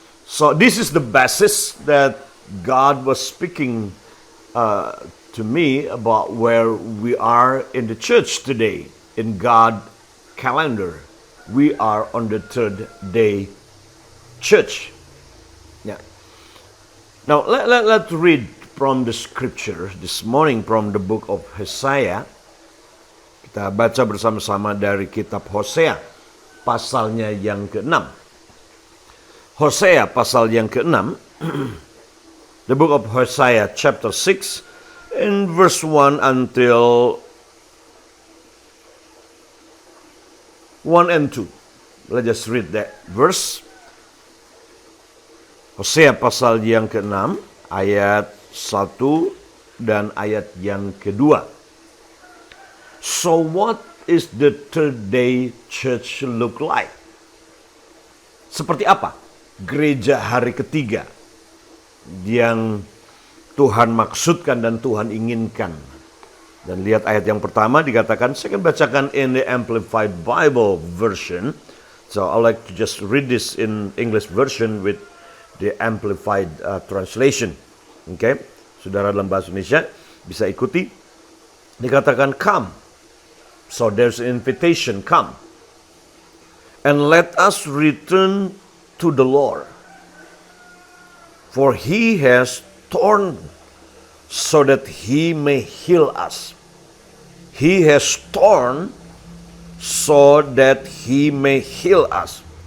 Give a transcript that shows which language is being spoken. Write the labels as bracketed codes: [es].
[en] So this is the basis that God was speaking to me about where we are in the church today. In God calendar, we are on the third day church. Yeah. Now let's read from the scripture this morning from the book of Hosea. [id] Kita baca bersama-sama dari kitab Hosea pasalnya yang ke-6. Hosea pasal yang ke-6. [en] The book of Hosea chapter 6 in verse 1 until 1 and 2. Let's just read that verse. [id] Hosea pasal yang ke-6 ayat 1 dan ayat yang kedua. [en] So what is the third day church look like? [id] Seperti apa gereja hari ketiga yang Tuhan maksudkan dan Tuhan inginkan? Dan lihat ayat yang pertama dikatakan, saya akan bacakan [en] in the Amplified Bible version. So I like to just read this in English version with the Amplified translation. [id] Okay, saudara dalam bahasa Indonesia bisa ikuti. Dikatakan [en] come. So there's an invitation, come. And let us return to the Lord. For he has torn so that he may heal us. He has torn so that he may heal us.